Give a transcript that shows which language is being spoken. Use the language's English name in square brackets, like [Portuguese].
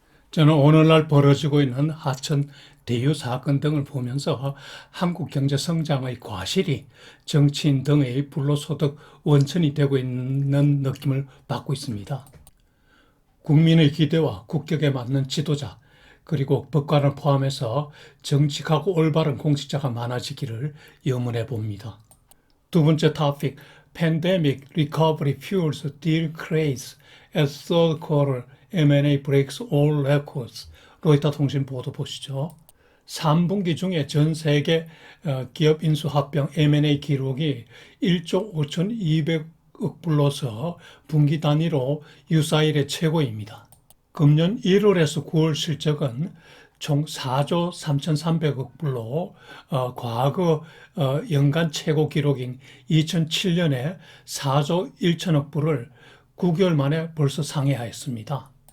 [Korean] 저는 오늘날 벌어지고 있는 하천 대유 사건 등을 보면서 한국 경제 성장의 과실이 정치인 등의 불로소득 원천이 되고 있는 느낌을 받고 있습니다. 국민의 기대와 국격에 맞는 지도자 그리고 법관을 포함해서 정직하고 올바른 공직자가 많아지기를 염원해 봅니다. 두 번째 토픽, [English] Pandemic Recovery Fuels Deal Craze as Third Quarter M&A Breaks All Records. [Korean] 로이터 통신 보도 보시죠. 3분기 중에 전 세계 기업 인수 합병 M&A 기록이 1조 5,200억 불로서 분기 단위로 유사일의 최고입니다. 금년 1월에서 9월 실적은 총 4조 3,300억 불로 과거 연간 최고 기록인 2007년에 4조 1천억 불을 9개월 만에 벌써 상회하였습니다.